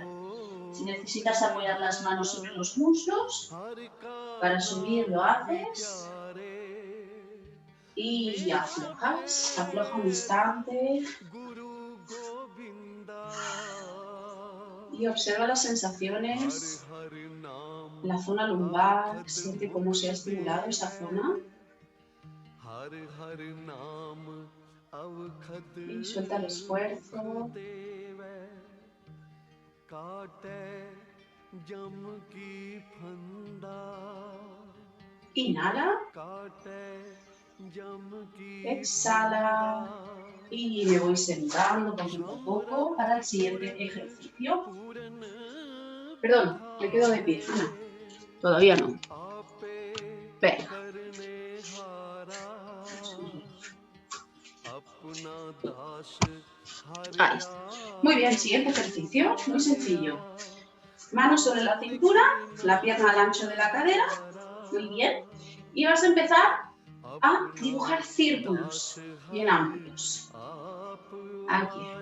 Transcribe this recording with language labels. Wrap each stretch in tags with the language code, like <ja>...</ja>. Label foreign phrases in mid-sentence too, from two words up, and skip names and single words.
<es>Si necesitas apoyar las manos sobre los muslos, para subir lo haces. Y aflojas. Afloja un instante. Y observa las sensaciones</es> <pa>ਹਰ ਨਾਮ</pa> <es>en la zona lumbar, siente cómo se ha estimulado esa zona</es> <pa>ਹਰ ਨਾਮ ਅਵਖਦ</pa> <es>y suelta el esfuerzo.</es> <pa>ਦੇਵੇ ਕਾਟੇ ਜਮ ਕੀ ਫੰਦਾ</pa> <es>Inhala,</es> <pa>ਕਾਟੇ ਜਮ ਕੀ</pa> <es>exhala y me voy sentando poquito a poco para el siguiente ejercicio.</es> <pa>पूरन</pa> <es>Perdón, me quedo de pie. Ana, todavía no.</es> <pa>आपे</pa> <es>Venga.</es> <pa>ਕਰਨੇ ਹਾਰਾ ਅਪਨਾ ਦਾਸ</pa> <es>Ahí está. Muy bien, siguiente ejercicio, muy sencillo. Manos sobre la cintura, la pierna al ancho de la cadera. Muy bien. Y vas a empezar a dibujar círculos bien amplios. Aquí.</es>